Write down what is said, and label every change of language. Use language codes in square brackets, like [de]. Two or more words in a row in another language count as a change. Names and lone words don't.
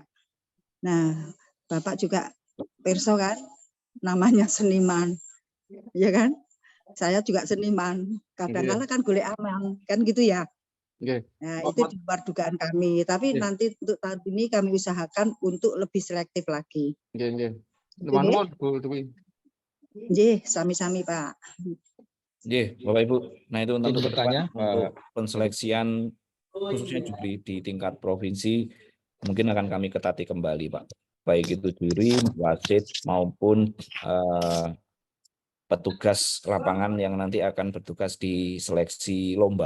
[id] Nah, Bapak juga perso kan, namanya seniman, ya kan? Saya juga seniman. Kadang-kadang kan [jv] golek aman, [id] kan gitu ya. Nah, itu di luar dugaan kami. Tapi nanti untuk tahun ini kami usahakan untuk lebih selektif lagi. Sami-sami Pak. Bapak Ibu. Nah, itu untuk bertanya untuk penseleksian khususnya juri di tingkat provinsi mungkin akan kami ketati kembali, Pak. Baik itu juri, wasit maupun petugas lapangan yang nanti akan bertugas di seleksi lomba.